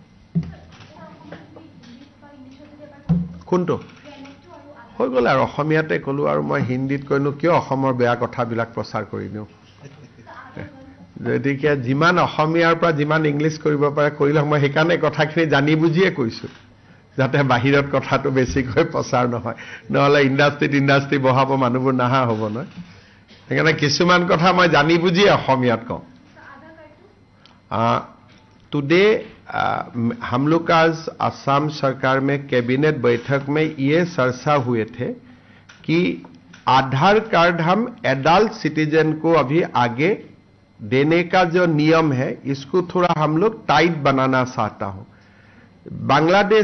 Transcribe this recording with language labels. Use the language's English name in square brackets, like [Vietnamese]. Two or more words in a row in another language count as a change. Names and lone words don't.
[Assamese] কোনটো হৈ গ'ল আৰু অসমীয়াতে ক'লো আৰু মই হিন্দীত কৈনো কিয় অসমৰ বেয়া কথাবিলাক প্ৰচাৰ কৰি দিওঁ গতিকে যিমান অসমীয়াৰ পৰা যিমান ইংলিছ কৰিব পাৰে কৰিলে মই সেইকাৰণে কথাখিনি জানি বুজিয়ে কৈছো যাতে বাহিৰত কথাটো বেছিকৈ প্ৰচাৰ নহয় নহলে ইণ্ডাষ্ট্ৰি বহাব মানুহবোৰ নাহা হ'ব নহয় সেইকাৰণে কিছুমান কথা মই জানি বুজি অসমীয়াত কওঁ [Hindi] टुडे हम लोग आज असम सरकार में कैबिनेट बैठक में ये चर्चा हुए थे कि आधार कार्ड हम [English] adult citizen [Hindi] को अभी आगे देने का जो नियम है इसको थोड़ा हम लोग टाइट बनाना चाहता हूं बांग्लादेश